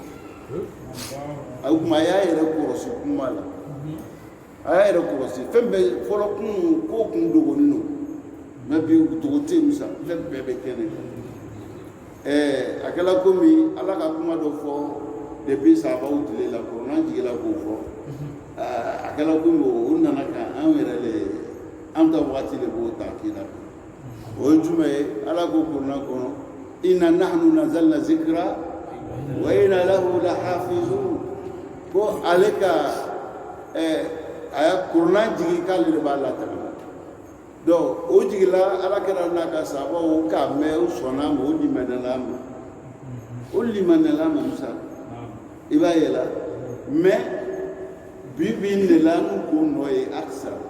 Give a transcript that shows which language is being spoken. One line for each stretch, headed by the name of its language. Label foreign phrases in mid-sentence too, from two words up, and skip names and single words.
Bambara: o tuma a y'a yɛrɛ kɔlɔsi kuma la a y'a yɛrɛ kɔlɔsi fɛn bɛɛ fɔlɔ ko kun dogolen don mɛ bi dogo tɛ yen musa fɛn bɛɛ bɛ kɛnɛ kan a kɛra komi ala ka kuma dɔ fɔ depuis sahabaw tile la kuranɛ jigila k'o fɔ a kɛra komi o nana ka an yɛrɛ le an ta waati de b'o ta k'i la o ye jumɛn ye ala ko kuranɛ kɔnɔ
Arabic: إنا نحن نزلنا ذكرا وإنا له لحافظون
Bambara: ko ale ka a ye kuranɛ jigi k'ale de b'a lataga donc o jigila ala kɛra n'a ka sahabaw k'a mɛn o sɔnna ma o limaniya ma musa i b'a ye la mais bi de la n'u ko nɔ ye akisa